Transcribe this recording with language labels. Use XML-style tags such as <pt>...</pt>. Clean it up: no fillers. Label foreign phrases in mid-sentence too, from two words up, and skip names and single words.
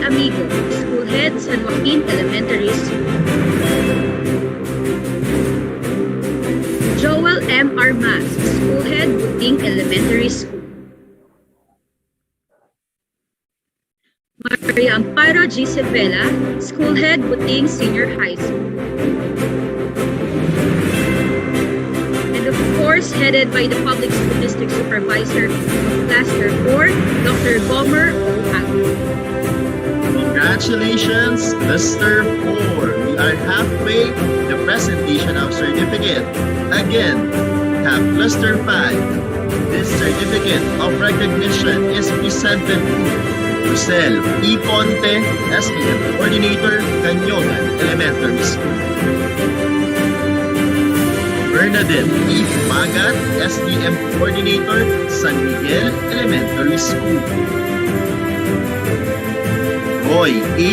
<en>Amigo, School Head, San Joaquin Elementary School. Joel M. Armas, School Head, Buting Elementary School. Maria Amparo G. Sevilla, School Head, Buting Senior High School. And of course, headed by the Public School District Supervisor of Cluster 4, Dr. Gomer O. Agro. Congratulations, Cluster 4. We are halfway the presentation of certificate. Again, have Cluster 5. This certificate of recognition is presented to Rosel E. Ponte, SBM Coordinator, Canyogan Elementary School. Bernadette E. Magat, SBM Coordinator, San Miguel Elementary School. Roy A.</en>